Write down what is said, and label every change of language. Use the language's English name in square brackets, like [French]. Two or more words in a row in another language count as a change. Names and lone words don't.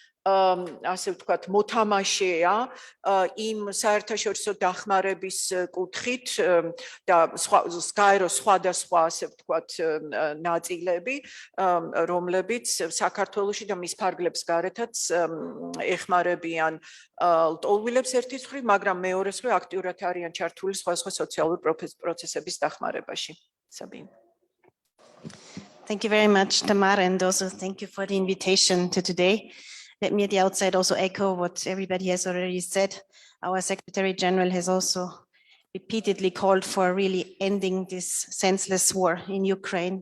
[Georgian] ასე ვთქვათ, მოთამაშეა იმ საერთაშორისო დახმარების კუთხით და გაერო სხვადასხვა, ასე ვთქვათ, ნაწილები, რომლებიც საქართველოში და მის ფარგლებს გარეთაც ეხმარებიან ლტოლვილებს ერთის მხრივ, მაგრამ მეორეს მხრივ აქტიურად არიან ჩართული სხვადასხვა სოციალური პროცესების დახმარებაში. [English] Sabine. Thank you very much, Tamar, and also thank you for the invitation to today. Let me at the outset also echo what everybody has already said. Our Secretary General has also repeatedly called for really ending this senseless war in Ukraine.